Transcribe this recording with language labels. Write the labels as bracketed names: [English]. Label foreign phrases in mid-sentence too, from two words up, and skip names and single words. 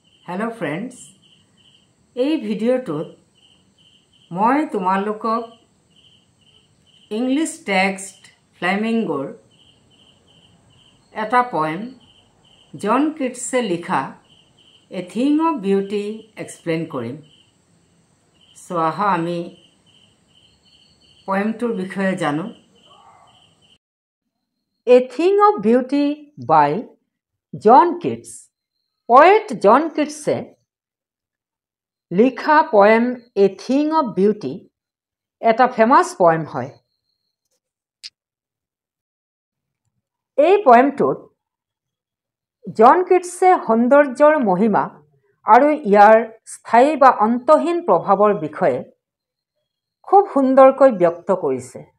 [English] hello friends [Assamese] এই ভিডিওটোত মই তোমালোকক [English] English text [Assamese] ফ্লেমিঙ্গোৰ এটা পয়েম জন কিটছে লিখা এ থিং অফ বিউটি এক্সপ্লেইন কৰিম। সো আহা আমি পয়েমটোৰ বিষয়ে জানো। এ থিং অফ বিউটি বাই জন কিটছ। পোৱেট জন কিটছে লিখা পোৱেম এ থিং অফ বিউটি এটা [English] famous poem [Assamese] है। এই পোয়েমটোত জন কিটছে সৌন্দৰ্যৰ মহিমা আৰু ইয়াৰ স্থায়ী বা অন্তহীন প্ৰভাৱৰ বিষয়ে খুব সুন্দৰকৈ ব্যক্ত কৰিছে।